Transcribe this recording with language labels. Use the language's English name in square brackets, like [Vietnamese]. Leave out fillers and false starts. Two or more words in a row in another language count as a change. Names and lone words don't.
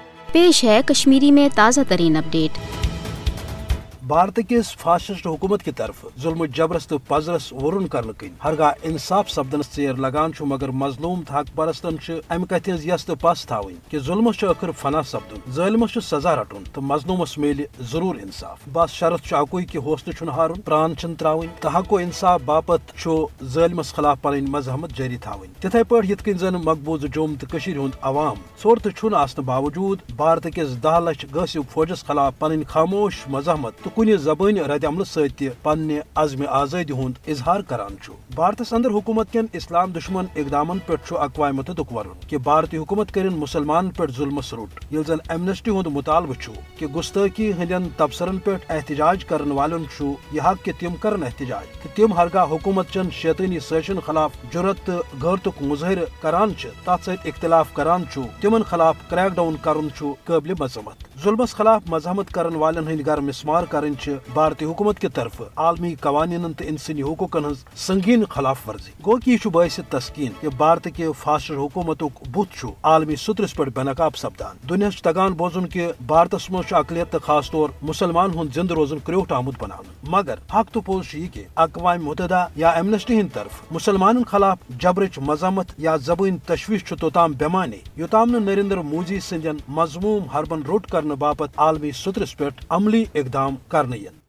[Urdu] پیش ہے کشمیری میں تازہ ترین اپڈیٹ۔ [Kashmiri] بھارت کس فاسسٹ حکومت [Urdu] کی طرف [Kashmiri] ظلم جبرس تو پزرس ورن کرنے کن ہرگاہ انصاف سپدنس ژیر لگان مگر مظلوم تو حق پرستن امہ کتھ ہز یس تو پس تھوین کہ ظلمس ٲخر فنا سپدن، ظالمس سزا رٹن تو مظلومس میل ضرور انصاف۔ بس شرط اکوئی کہ حوصلہ چھن ہارن، پران چھن تراؤن تو حق و انصاف باپت ظالمس خلاف پن مزاحمت جاری تھوین۔ تتھے پٲٹھۍ یتھ کن زن مقبوضہ جوم تو ہند عوام ژور تو چھن آسنہ باوجود بھارت کس 10 لچھ گٲسِو فوجس خلاف پن خاموش مزاحمت تو کنہ زبانی رد عمل ست پنہ عزم آزادی ہند اظہار کران بھارتس اندر حکومت کین اسلام دشمن اقدامن پہ اقوام متحدہ ورن کہ بھارتی حکومت کرن مسلمان پہ ظلمس روٹ، یل زن ایمنسٹی ہند مطالبہ کہ گستاخی ہندین تبصرن پہ احتجاج کرن والن یہ حق کہ تم کرن احتجاج کہ تم ہرگاہ حکومت چن شیطانی سازشن خلاف جرت تو غیرتک مظاہرہ کران تر ست اختلاف کران تمن خلاف کریک ڈاؤن کرن قابل مذمت۔ ظلمس خلاف مزاحمت کرن والن ہند گر مسمار کرن بھارتی حکومت [Urdu] کی طرف [Kashmiri] عالمی قوانین تو انسانی حقوقن ہز سنگین خلاف ورزی۔ گو کہ یہ باعث تسکین کہ بھارت کے فاسسٹ حکومت بت عالمی سترس پہ بے نقاب سپدان۔ دنیا تگان بوزن کہ بھارتس مز اقلیت تو خاص طور مسلمان ہند زندہ روزن کریوٹ آمت بنانا، مگر حق تو پوز یہ کہ اقوام متحدہ یا ایمنسٹی ہند طرف مسلمان خلاف جبرچ مزاحمت یا زبانی تشویش توتام بیمانے یوتام نریندر مودی سندین مضموم حربن روٹ کرنے باپت عالمی سترس پہ عملی اقدام کرنے ین۔